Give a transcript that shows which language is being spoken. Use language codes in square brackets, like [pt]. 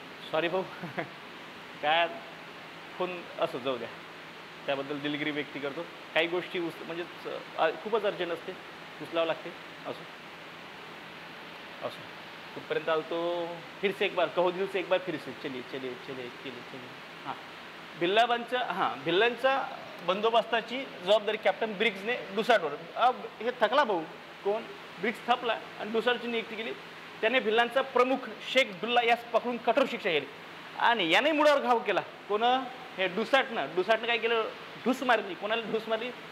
[mr] Sorry भाऊ. काय phone असं जाऊ द्या, त्याबद्दल दिलगिरी व्यक्त करतो. काही गोष्टी म्हणजे खूपच अर्जंट असते, उचलावं लागते. असो असो, कुठपर्यंत आलो तो. [hi] फिर से एक बार कहो, दिल से एक बार फिर से. चलिए चलिए चलिए चलिए चलिए. [mr] हां, भिल्लांच्या बंदोबस्ताची जबाबदारी कॅप्टन ब्रिग्जने डुसाटवर. हे थकला भाऊ. कोण? ब्रिग्ज थकला आणि डुसाटची नियुक्ती केली. त्याने भिल्लांचा प्रमुख शेख ढुल्ला यास पकडून कठोर शिक्षा केली. आणि याने मुळावर घाव केला. कोण? हे डुसाटनं काय केलं? ढूस मारली. कोणाला ढूस मारली?